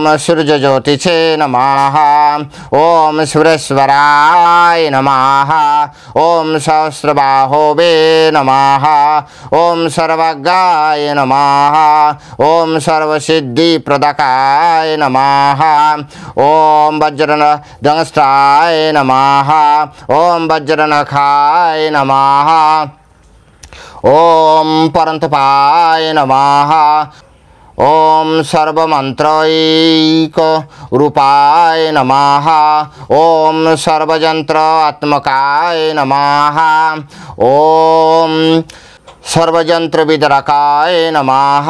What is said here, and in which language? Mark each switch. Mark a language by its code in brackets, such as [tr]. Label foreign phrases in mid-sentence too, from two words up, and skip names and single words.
[sa] সূর্যজ্যোতিষে নমঃ, ওম সুরেশ্বরায় নমঃ, ওম সহস্রবাহবে নমঃ, ওম সর্বজ্ঞায় নমঃ, ওম সর্বসিদ্ধিপ্রদাকায় নমঃ, ওম বজ্রদংষ্টায় নমঃ, ওম বজ্রনখায় নমঃ, ओम परंतपाय नमः। ओम सर्वमंत्रैक रूपाय नमः। ओम सर्वयंत्र आत्मकाय नमः। ओम सर्वयंत्र विदरकाय नमः।